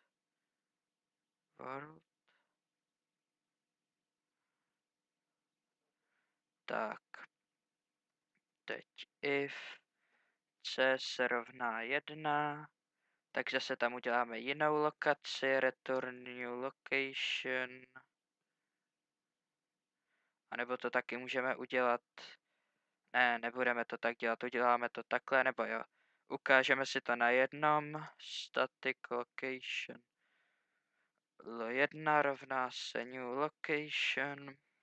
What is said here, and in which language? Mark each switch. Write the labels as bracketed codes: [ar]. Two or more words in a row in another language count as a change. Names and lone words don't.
[cs] Tak. Teď if c se rovná 1, tak zase tam uděláme jinou lokaci, [en] return new location. [cs] A nebo to taky můžeme udělat. Ne, nebudeme to tak dělat, uděláme to takhle, nebo jo. Ukážeme si to na jednom. [en] Static location. [cs] L1 rovná se [en] new location.